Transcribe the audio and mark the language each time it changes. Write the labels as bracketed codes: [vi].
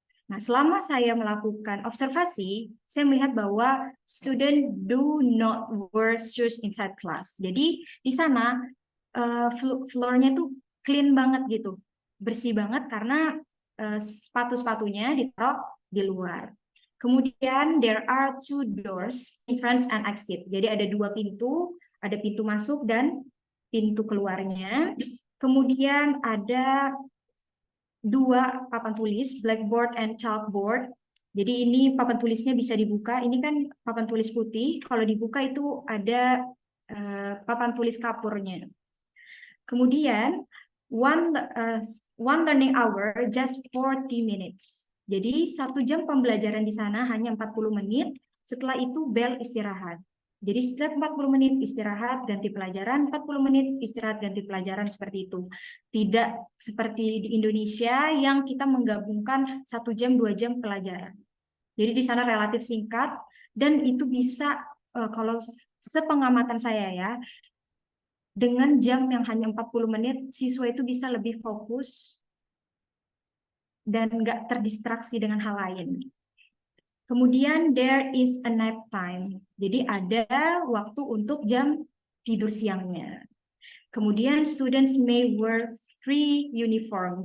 [id] Nah, selama saya melakukan observasi, saya melihat bahwa [en] student do not wear shoes inside class. [id] Jadi di sana floor-nya tuh clean banget gitu, bersih banget karena sepatu-sepatunya ditaruh di luar. [en] Kemudian there are 2 doors, entrance and exit. [id] Jadi ada 2 pintu, ada pintu masuk dan pintu keluarnya. Kemudian ada 2 papan tulis, [en] blackboard and chalkboard. [id] Jadi ini papan tulisnya bisa dibuka. Ini kan papan tulis putih. Kalau dibuka itu ada papan tulis kapurnya. [en] Kemudian one learning hour just 40 minutes. [id] Jadi 1 jam pembelajaran di sana hanya 40 menit. Setelah itu bel istirahat. Jadi setiap 40 menit istirahat, ganti pelajaran, 40 menit istirahat, ganti pelajaran, seperti itu. Tidak seperti di Indonesia yang kita menggabungkan 1 jam, 2 jam pelajaran. Jadi di sana relatif singkat, dan itu bisa, kalau sepengamatan saya ya, dengan jam yang hanya 40 menit, siswa itu bisa lebih fokus dan nggak terdistraksi dengan hal lain. [en] Kemudian there is a nap time. [id] Jadi ada waktu untuk jam tidur siangnya. [en] Kemudian students may wear free uniform.